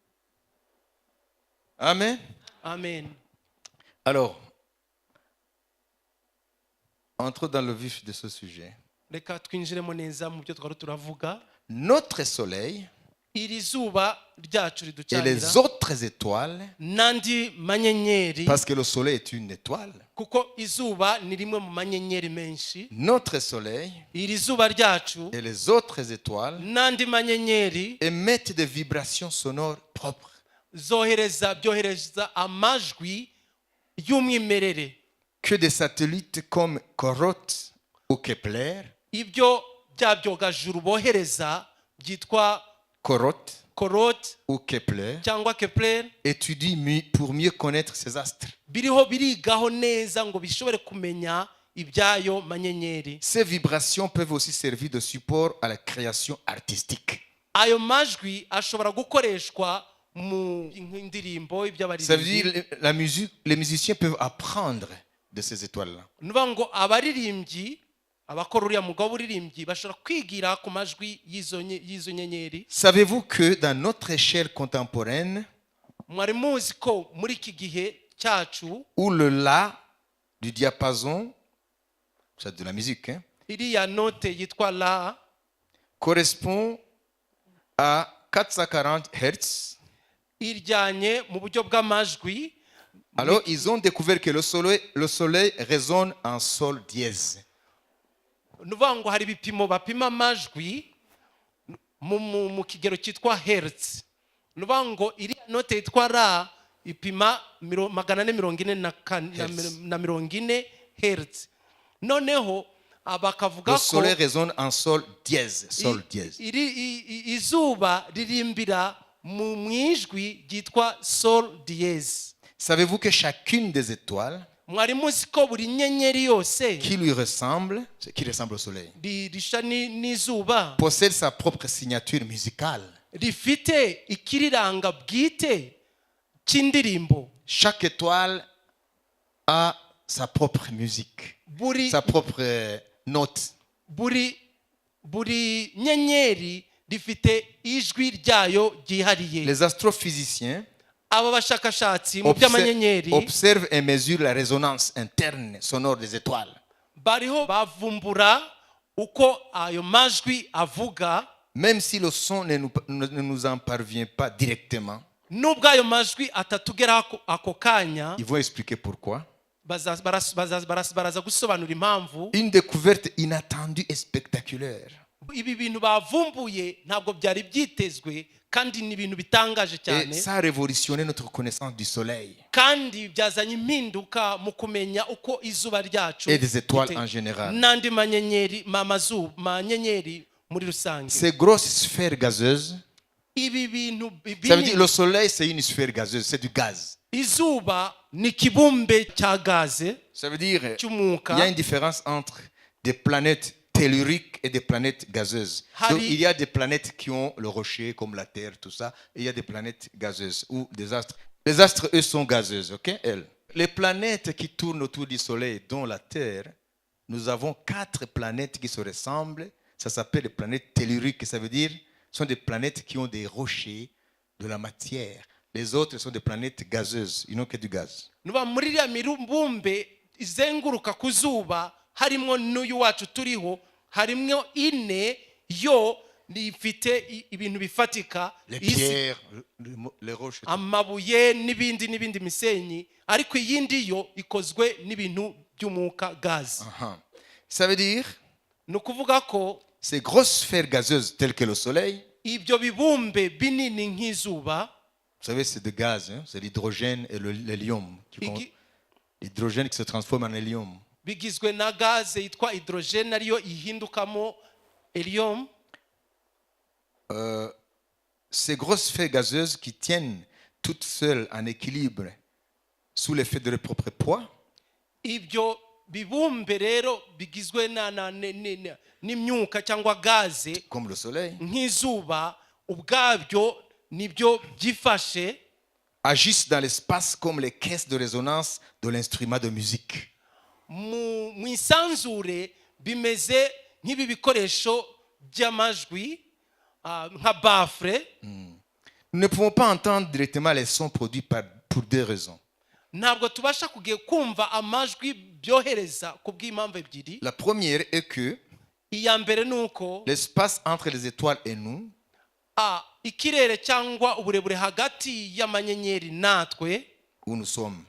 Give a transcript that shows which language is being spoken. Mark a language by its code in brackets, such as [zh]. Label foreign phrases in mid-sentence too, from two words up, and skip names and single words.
[fr] Amen. Amen. Alors, entrons dans le vif de ce sujet. [rw] Reka twinjiremo neza mu byo twari turavuga. [fr] Notre soleil [rw] Iri zuba ryacu [fr] et [rw] riducanira [fr] les autres étoiles, [rw] n'andi manyenyeri, [fr] parce que le soleil est une étoile, [rw] kuko izuba ni rimwe mu manyenyeri menshi. [fr] notre soleil [rw] Iri zuba ryacu [fr] et les autres étoiles [rw] n'andi manyenyeri [fr] émettent des vibrations sonores propres. [rw] byohereza amajwi y'umwimerere. [fr] Que des satellites comme Corot ou Kepler, [rw] Ibyo bya byogajuru bohereza byitwa Korot [fr] ou Kepler [rw] cyangwa Kepler [fr] étudient pour mieux connaître ces astres. [rw] birigaho neza ngo bishobore kumenya ibyayo manyenyeri. [fr] Ces vibrations peuvent aussi servir de support à la création artistique. [rw] Ayo majwi ashobora gukoreshwa mu indirimbo [fr] Ça veut [rw] iby'abaririmbyi. [fr] dire la musique, les musiciens peuvent apprendre de ces étoiles-là. [rw] Nuvuga ngo abaririmbyi, abakora uriya mwuga w'uburirimbyi bashobora kwigira ku majwi y'izo nyenyeri. [fr] Savez-vous que dans notre échelle contemporaine, [rw] Mwari muzi ko muri iki gihe cyacu [fr] où le La du diapason, c'est de la musique, hein, [rw] iriya note yitwa La [fr] correspond à 440 Hz, [rw] iryanye mu buryo bw'amajwi. [fr] alors ils ont découvert que le soleil résonne en sol dièse. [rw] Nuvuga ngo hari ibipimo bapima amajwi mu kigero cyitwa hertz. Nuvuga ngo iriya note yitwa La ipima 440 hertz. Noneho bakavuga [fr] Le [rw] ko [fr] soleil résonne en sol dièse, sol dièse. [rw] izuba ririmbira mu ijwi ryitwa [fr] sol dièse. Savez-vous que chacune des étoiles [rw] Mwari muzi ko buri nyenyeri yose [fr] qui lui ressemble, qui ressemble au soleil, [rw] risha n'izuba [fr] possède sa propre signature musicale. [rw] rifite ikiriranga bwite cy'indirimbo. [fr] Chaque étoile a sa propre musique, sa propre note. [rw] Buri nyenyeri rifite ijwi ryayo ryihariye. [fr] Les astrophysiciens [rw] Aba bashakashatsi mu by'amanyenyeri [fr] observent et mesurent la résonance interne sonore des étoiles. [rw] bariho bavumbura uko ayo majwi avuga, [fr] Même si le son ne nous en parvient pas directement, [rw] nubwo ayo majwi atatugeraho ako kanya. [fr] ils vont expliquer pourquoi. [rw] Baraza gusobanura impamvu. [fr] Une découverte inattendue et spectaculaire. [rw] Ibi bintu bavumbuye ntabwo byari byitezwe, kandi ni ibintu bitangaje [fr] Et [rw] cyane, [fr] ça a révolutionné notre connaissance du soleil [rw] kandi byazanye impinduka mu kumenya uko izuba ryacu [fr] et des étoiles en général. [rw] n'andi manyenyeri muri rusange. [fr] Ces grosses sphères gazeuses, [rw] Ibi bintu [fr] ça veut dire le soleil c'est une sphère gazeuse, c'est du gaz. [rw] izuba ni ikibumbe cya gaze [fr] Ça veut dire il y a [rw] cy'umwuka. [fr] une différence entre des planètes telluriques et des planètes gazeuses. [rw] Hari- [fr] Donc, il y a des planètes qui ont le rocher, comme la Terre, tout ça, et il y a des planètes gazeuses ou des astres. Les astres, eux, sont gazeuses, ok? Elles. Les planètes qui tournent autour du Soleil, dont la Terre, nous avons 4 planètes qui se ressemblent. Ça s'appelle des planètes telluriques. Ça veut dire ce sont des planètes qui ont des rochers, de la matière. Les autres sont des planètes gazeuses. Ils n'ont que du gaz. [rw] nuba muri iriya mibumbe izenguruka ku zuba harimo n'uyu wacu turiho harimo ine yo ifite ibintu bifatika [fr] Les [rw] isi [fr] pierres, les roches. [rw] amabuye n'ibindi misenyi ariko iyindi yo ikozwe n'ibintu by'umwuka gazi. [fr] Uh-huh. Ça veut dire [rw] ni ukuvuga ko [fr] ces grosses sphères gazeuses telles que le Soleil, [rw] ibyo bibumbe binini nk'izuba [fr] vous savez, c'est de gaz, hein? C'est l'hydrogène et l'hélium. [rw] igi- [fr] L'hydrogène qui se transforme en hélium. [rw] bigizwe na gaze yitwa hydrogene ariyo ihindukamo helium. [fr] Ces grosses sphères gazeuses qui tiennent toutes seules en équilibre sous l'effet de leur propre poids, [rw] Ibyo bibumbe rero bigizwe n'imyuka cyangwa gaze [fr] comme le Soleil, [rw] nk'izuba ubwabyo nibyo byifashe [fr] agissent dans l'espace comme les caisses de résonance de l'instrument de musique. [rw] mu isanzure bimeze nk'ibi bikoresho by'amajwi nka bafure. [fr] Nous ne pouvons pas entendre directement les sons produits pour 2 raisons. [rw] Ntabwo tubasha kumva amajwi byohereza ku bw'impamvu ebyiri. [fr] La première est que [rw] iya mbere ni uko [fr] l'espace entre les étoiles et nous [rw] ikirere cyangwa uburebure hagati y'amanyenyeri natwe [fr] où nous sommes